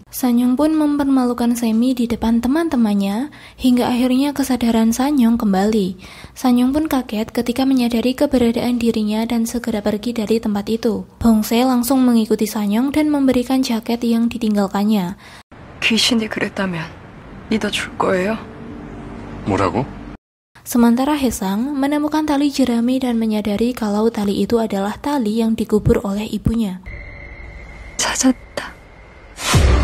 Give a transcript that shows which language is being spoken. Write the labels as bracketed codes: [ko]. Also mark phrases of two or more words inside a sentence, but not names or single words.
[id] Sanyong pun mempermalukan Semi di depan teman-temannya hingga akhirnya kesadaran Sanyong kembali. Sanyong pun kaget ketika menyadari keberadaan dirinya dan segera pergi dari tempat itu. Hong-se langsung mengikuti Sanyong dan memberikan jaket yang ditinggalkannya. [ko] 귀신이 그랬다면 믿어줄 거예요? 뭐라고? [id] Sementara Haesang menemukan tali jerami dan menyadari kalau tali itu adalah tali yang dikubur oleh ibunya. [ko] 찾았다.